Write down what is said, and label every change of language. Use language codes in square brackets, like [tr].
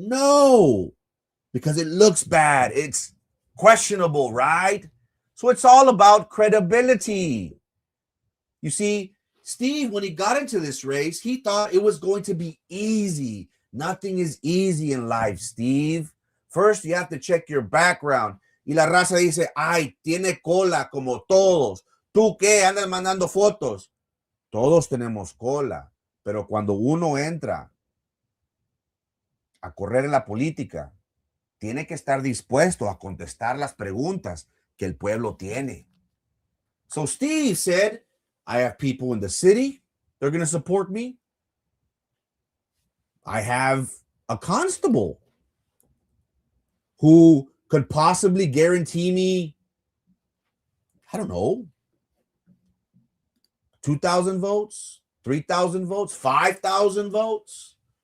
[en] No, because it looks bad. It's questionable, right? So it's all about credibility. You see, Steve, when he got into this race, he thought it was going to be easy. Nothing is easy in life, Steve. First, you have to check your background. [es] Y la raza dice, ay, tiene cola como todos. ¿Tú qué? Andas mandando fotos. Todos tenemos cola. Pero cuando uno entra a correr en la política, tiene que estar dispuesto a contestar las preguntas que el pueblo tiene. [en] So Steve said, I have people in the city. They're going to support me. I have a constable who could possibly guarantee me, I don't know, 2,000 votes, 3,000 votes, 5,000 votes.